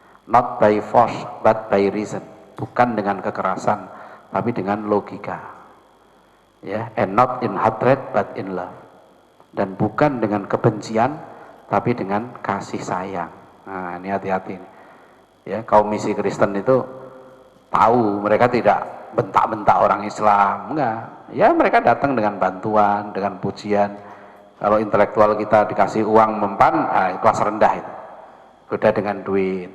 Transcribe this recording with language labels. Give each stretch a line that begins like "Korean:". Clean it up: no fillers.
English: Not by force but by reason.
Indonesian: Bukan dengan kekerasan, tapi dengan logika.
English: Ya, and not in hatred but in love.
Indonesian: Dan bukan dengan kebencian, tapi dengan kasih sayang. Nah, ini hati-hati. Ya, kaum misi Kristen itu tahu, mereka tidak bentak-bentak orang Islam, enggak. Ya, mereka datang dengan bantuan, dengan pujian. Kalau intelektual kita dikasih uang mempan, kelas rendah itu. Goda dengan duit.